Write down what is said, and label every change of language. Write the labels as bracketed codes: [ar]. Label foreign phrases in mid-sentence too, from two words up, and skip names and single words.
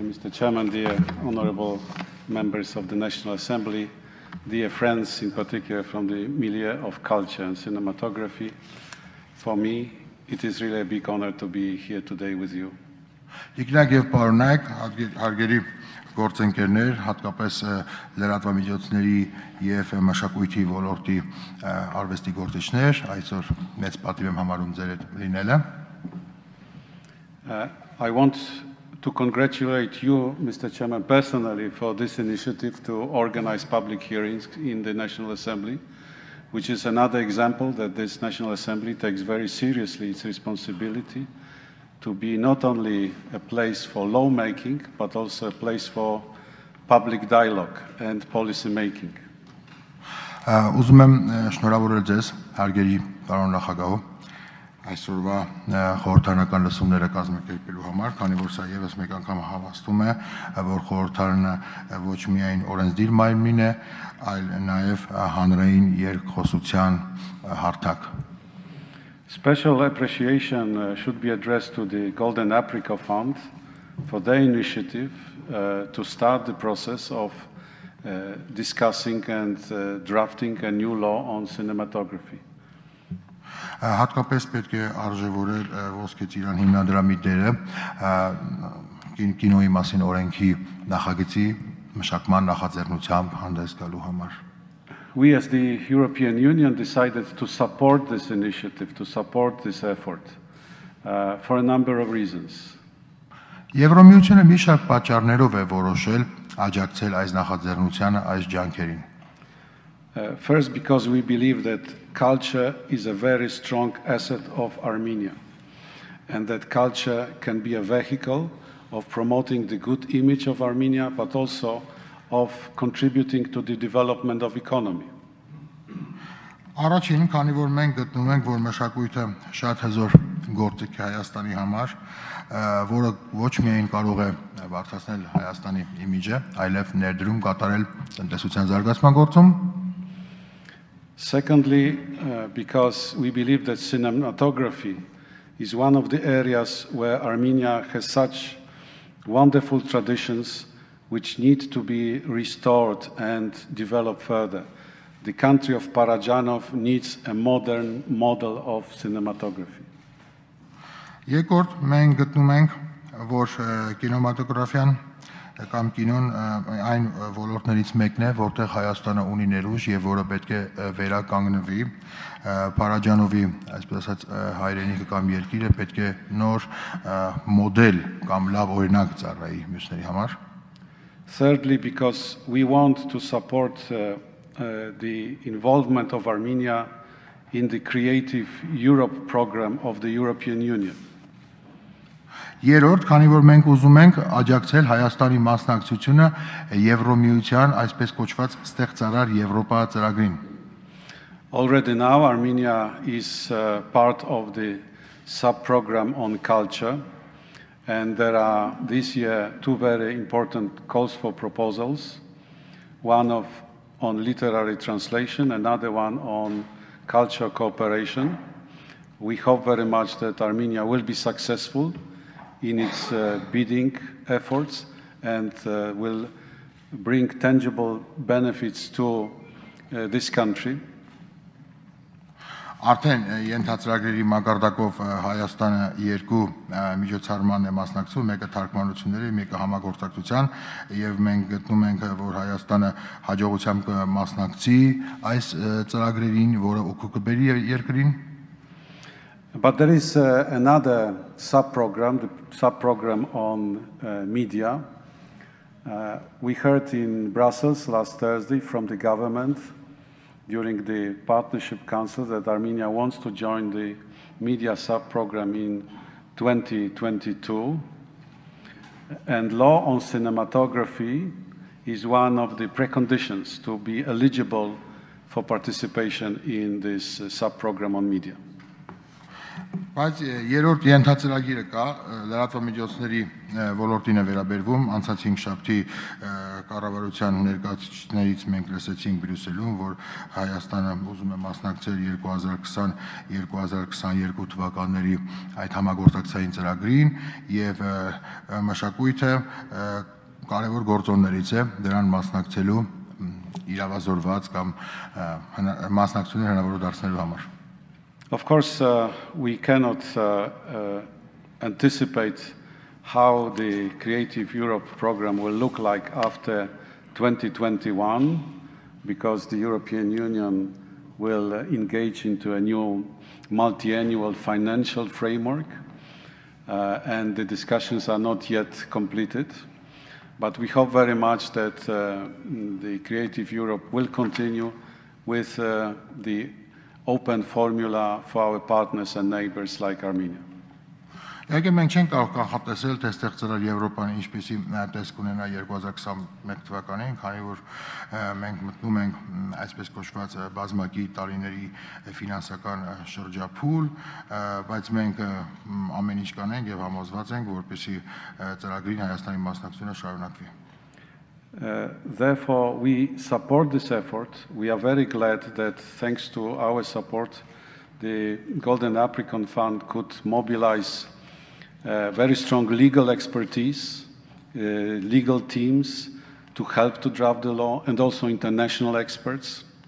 [en] Mr. Chairman, dear honorable members of the National Assembly, dear friends, in particular from the milieu of culture and cinematography, for me, it is really a big honor to be here today with you. [hy] Իգնակ եւ պարոնայք, հարգելի գործընկերներ, հատկապես լրատվամիջոցների եւ մշակույթի ոլորտի արվեստի գործիչներ, այսօր մեծ պատիվ եմ համարում ձեր հետ լինելը. [en] I want to congratulate you, Mr. Chairman, personally for this initiative to organize public hearings in the National Assembly, which is another example that this National Assembly takes very seriously its responsibility to be not only a place for lawmaking, but also a place for public dialogue and policy making. [hy] Ուզում եմ շնորհավորել ձեզ, հարգելի պարոն նախագահ, այսօրվա խորհրդարանական լսումները կազմակերպելու համար, քանի որ սա եւս մեկ անգամ հավաստում է, որ խորհրդարանը ոչ միայն օրենսդիր մարմին է, այլ նաեւ հանրային երկխոսության հարթակ. [en] Special appreciation should be addressed to the Golden Apricot Fund for their initiative to start the process of discussing and drafting a new law on cinematography. [hy] Հատկապես պետք է արժևորել ոսկե ծիրան հիմնադրամի դերը կինոյի մասին օրենքի նախագծի մշակման նախաձեռնությամբ հանդես գալու համար. [en] We as the European Union decided to support this initiative, to support this effort for a number of reasons. [hy] Եվրոմիությունը մի շարք պատճառներով է որոշել աջակցել այս նախաձեռնությանը, այս ջանքերին. [en] First, because we believe that culture is a very strong asset of Armenia, and that culture can be a vehicle of promoting the good image of Armenia, but also of contributing to the development of economy. [hy] Առաջին, քանի որ մենք գտնում ենք, որ մշակույթը շատ հզոր գործիք է Հայաստանի համար, որը ոչ միայն կարող է բարձրացնել Հայաստանի իմիջը, այլև ներդրում կատարել տնտեսության զարգացման գործում. [en] Secondly, because we believe that cinematography is one of the areas where Armenia has such wonderful traditions which need to be restored and developed further. The country of Փարաջանով needs a modern model of cinematography. [hy] Երկրորդ, մենք գտնում ենք, որ կինեմատոգրաֆիան կամ կինոն այն ոլորտներից մեկն է, որտեղ Հայաստանը ունի ներուժ եւ որը պետք է վերականգնվի. Փարաջանովի, այսպես ասած, հայրենիքը կամ երկիրը պետք է նոր մոդել կամ լավ օրինակ ծառայի մյուսների համար. [en] Thirdly, because we want to support the involvement of Armenia in the Creative Europe program of the European Union. [hy] Երրորդ, քանի որ մենք ուզում ենք աջակցել Հայաստանի մասնակցությունը Եվրոմիության այսպես կոչված ստեղծարար Եվրոպա ծրագրին. [en] Already now Armenia is part of the sub-program on culture, and there are this year two very important calls for proposals, one on literary translation, another one on cultural cooperation. We hope very much that Armenia will be successful in its bidding efforts and will bring tangible benefits to this country. [hy] Արդեն ենթածրագրերի մակարդակով Հայաստանը երկու միջոցառման է մասնակցում, մեկը թարգմանությունների, մեկը համագործակցության, եւ մենք գտնում ենք, որ Հայաստանը հաջողությամբ կմասնակցի այս ծրագրերին, որը օգուտ կբերի երկրին. [en] But there is another sub-program, the sub-program on media. We heard in Brussels last Thursday from the government during the Partnership Council that Armenia wants to join the media sub-program in 2022. And law on cinematography is one of the preconditions to be eligible for participation in this sub-program on media. [hy] Բայց երրորդ ենթածրագիրը կա, լրատվամիջոցների ոլորտին է վերաբերվում, անցած 5 շաբթի կառավարության ներկայացուցիչներից մենք լսեցինք Բրյուսելում, որ Հայաստանը ուզում է մասնակցել 2020-2022 թվականների այդ համագործակցային ծրագրին եւ մշակույթը կարևոր գործոններից է դրան մասնակցելու իրավազորված կամ մասնակցությունը հնարավոր դարձնելու համար։ [en] Of course, we cannot anticipate how the Creative Europe program will look like after 2021, because the European Union will engage into a new multi-annual financial framework, and the discussions are not yet completed. But we hope very much that the Creative Europe will continue with the open formula for our partners and neighbors like Armenia. [hy] Եկե մենք չենք կարող կանխատեսել, թե ստեղծել Եվրոպան ինչպեսի տեսք ունենա 2021 թվականին, քանի որ մենք մտնում ենք այսպես կոչված բազմակի տարիների ֆինանսական շրջափուլ, բայց մենք ամեն ինչ կանենք եւ համոզված ենք, որպեսզի ծրագրին Հայաստանի մասնակցությունը շարունակվի։ [en] Therefore, we support this effort. We are very glad that thanks to our support, the Golden Apricot Fund could mobilize very strong legal expertise, legal teams to help to draft the law, and also international experts.